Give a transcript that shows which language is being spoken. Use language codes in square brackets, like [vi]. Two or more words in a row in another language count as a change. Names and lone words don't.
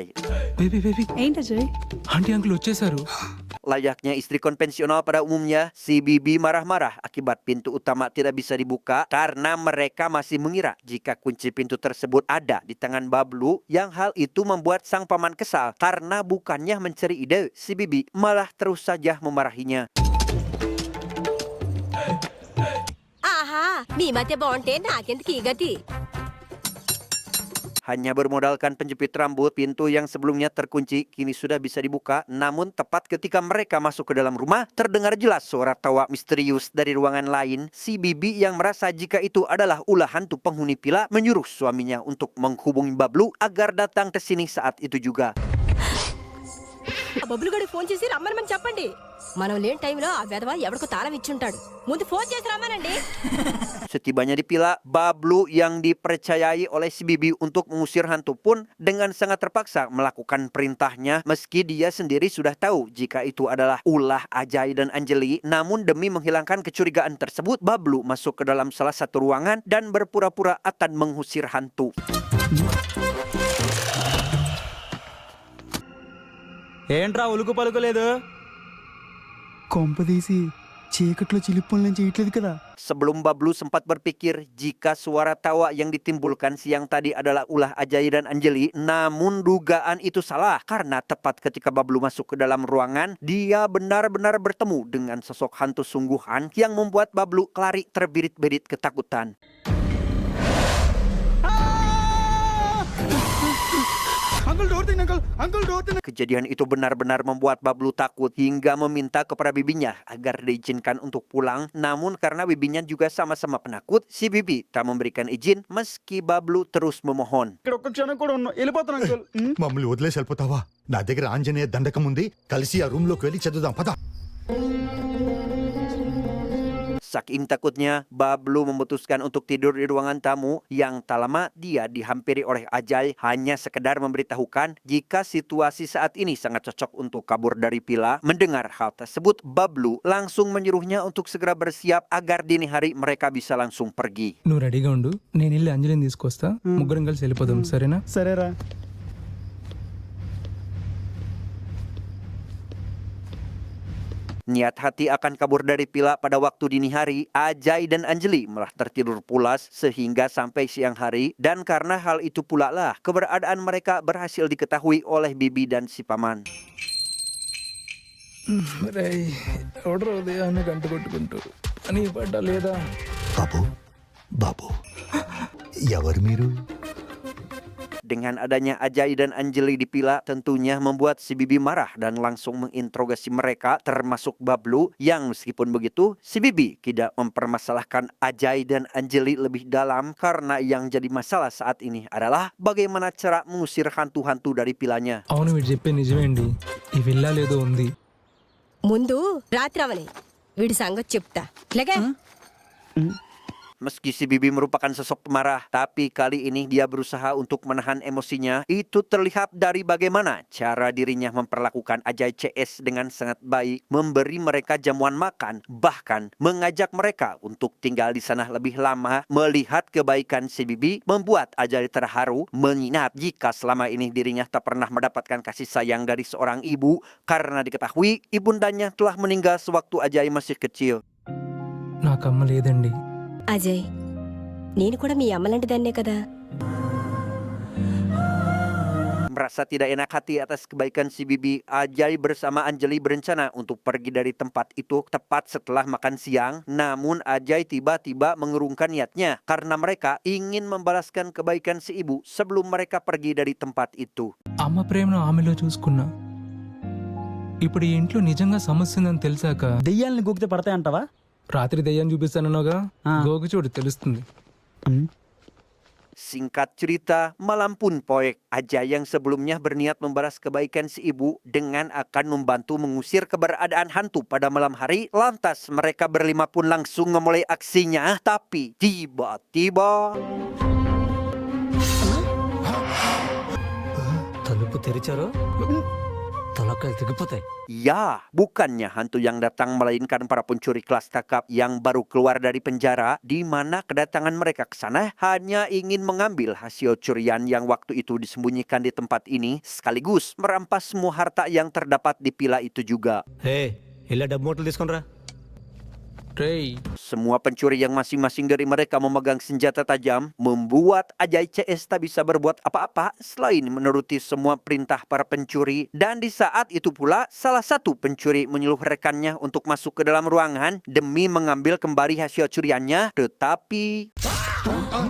[en] Baby baby, [te] ఏంటి అజయ్? [en] Aunty Uncle [te] వచ్చేసారు. [id] Layaknya istri konvensional pada umumnya, si Bibi marah-marah akibat pintu utama tidak bisa dibuka karena mereka masih mengira jika kunci pintu tersebut ada di tangan Bablu, yang hal itu membuat sang paman kesal karena bukannya mencari ide, si Bibi malah terus saja memarahinya. [te] ఆహా, మీ మధ్య బాగుంటే నాకెందుకు ఈ గతి? [id] Hanya bermodalkan penjepit rambut, pintu yang sebelumnya terkunci kini sudah bisa dibuka. Namun tepat ketika mereka masuk ke dalam rumah, terdengar jelas suara tawa misterius dari ruangan lain. Si Bibi yang merasa jika itu adalah ulah hantu penghuni villa menyuruh suaminya untuk menghubungi Bablu agar datang ke sini saat itu juga. [te] బబ్బులు గడి ఫోన్ చేసి రమ్మని చెప్పండి. మనం లేని టైంలో ఆ వెధవ ఎవరికో తాళం ఇచ్చుంటాడు. ముందు ఫోన్ చేసి రమ్మనండి. [id] Setibanya di villa, Bablu yang dipercayai oleh si Bibi untuk mengusir hantu pun dengan sangat terpaksa melakukan perintahnya meski dia sendiri sudah tahu jika itu adalah ulah Ajay dan Anjali. Namun demi menghilangkan kecurigaan tersebut, Bablu masuk ke dalam salah satu ruangan dan berpura-pura akan mengusir hantu. [te] ఏంట్రా ఉలుకు పలుకోలేదు కొంప తీసి చీకట్లో చిలిప్పులను చేయట్లేదు కదా. [id] Sebelum Bablu sempat berpikir jika suara tawa yang ditimbulkan siang tadi adalah ulah Ajay dan Anjali, namun dugaan itu salah karena tepat ketika Bablu masuk ke dalam ruangan, dia benar-benar bertemu dengan sosok hantu sungguhan yang membuat Bablu lari terbirit-birit ketakutan. Kejadian itu benar-benar membuat Bablu takut hingga meminta kepada bibinya agar diizinkan untuk pulang. Namun karena bibinya juga sama-sama penakut, si Bibi tak memberikan izin meski Bablu terus memohon. [te] ఇక్కడ ఒక్క క్షణం కూడా ఉన్నా వెళ్ళిపోతాను అంకుల్. మమ్మల్ని వదిలేసి వెళ్ళిపోతావా? నా దగ్గర ఆంజనేయ దండకం ఉంది, కలిసి ఆ రూమ్ లోకి వెళ్ళి చదువుదాం పద. [id] Saking takutnya, Bablu memutuskan untuk tidur di ruangan tamu yang tak lama dia dihampiri oleh Ajay hanya sekedar memberitahukan jika situasi saat ini sangat cocok untuk kabur dari villa. Mendengar hal tersebut, Bablu langsung menyuruhnya untuk segera bersiap agar dini hari mereka bisa langsung pergi. [te] నువ్వు రెడీగా ఉండు, నేను వెళ్ళి అంజలిని తీసుకొస్తా, ముగ్గురం కలిసి వెళ్ళిపోదాం, సరేనా? సరేరా. [id] Niat hati akan kabur dari villa pada waktu dini hari, Ajay dan Anjali malah tertidur pulas sehingga sampai siang hari. Dan karena hal itu pula lah keberadaan mereka berhasil diketahui oleh Bibi dan si paman. [te] ఎవడో ఉదయాన్నే గంట కొట్టుకుంటూ అని పడ్డా లేదా? బాబు బాబు ఎవరు మీరు? [id] Dengan adanya Ajay dan Anjali di villa tentunya membuat si Bibi marah dan langsung menginterogasi mereka termasuk Bablu yang meskipun begitu si Bibi tidak mempermasalahkan Ajay dan Anjali lebih dalam karena yang jadi masalah saat ini adalah bagaimana cara mengusir hantu-hantu dari villanya. [te] అవును, వీడు చెప్పే నిజమేండి, ఈ విల్లా లేదో ఉంది. ముందు రాత్రి అవని వీడి సంగతి చెప్తా. లేక [id] Meski si Bibi merupakan sosok pemarah, tapi kali ini dia berusaha untuk menahan emosinya. Itu terlihat dari bagaimana cara dirinya memperlakukan Ajay CS dengan sangat baik, memberi mereka jamuan makan, bahkan mengajak mereka untuk tinggal di sana lebih lama. Melihat kebaikan si Bibi membuat Ajay terharu, mengingat jika selama ini dirinya tak pernah mendapatkan kasih sayang dari seorang ibu karena diketahui ibundanya telah meninggal sewaktu Ajay masih kecil. [te] నాకు అమ్మ లేదండి. అజయ్, నేను కూడా మీ అమ్మలాంటి దాన్నే కదా. [id] Merasa tidak enak hati atas kebaikan si Bibi, Ajay bersama Anjali berencana untuk pergi dari tempat itu tepat setelah makan siang. Namun Ajay tiba-tiba mengurungkan niatnya karena mereka ingin membalaskan kebaikan si ibu sebelum mereka pergi dari tempat itu. [te] అమ్మ ప్రేమను ఆమెలో చూసుకున్నా. ఇప్పుడు ఈ ఇంట్లో నిజంగా సమస్య ఉందని తెలిసాక దెయ్యాలని గోకితే పడతాయంటావా? రాత్రి దయ్యాన్ని చూపిస్తానన్నాగా, గోకు చూడు తెలుస్తుంది. [id] Singkat cerita, malam pun poek. Ajay yang sebelumnya berniat membalas kebaikan si ibu dengan akan membantu mengusir keberadaan hantu pada malam hari. Lantas mereka berlima pun langsung memulai aksinya. Tapi tiba-tiba [te] తలుపు తెరిచారో తలకాయలు తెగిపోతాయి. [id] ya, bukannya hantu yang datang melainkan para pencuri kelas kakap yang baru keluar dari penjara, di mana kedatangan mereka ke sana hanya ingin mengambil hasil curian yang waktu itu disembunyikan di tempat ini, sekaligus merampas semua harta yang terdapat di villa itu juga. [te] హే, ఇలా డబ్బు మూటలు తీసుకునిరా. [id] Semua pencuri yang masing-masing dari mereka memegang senjata tajam membuat Ajay CS tak bisa berbuat apa-apa selain menuruti semua perintah para pencuri. Dan di saat itu pula salah satu pencuri menyuruh rekannya untuk masuk ke dalam ruangan demi mengambil kembali hasil curiannya.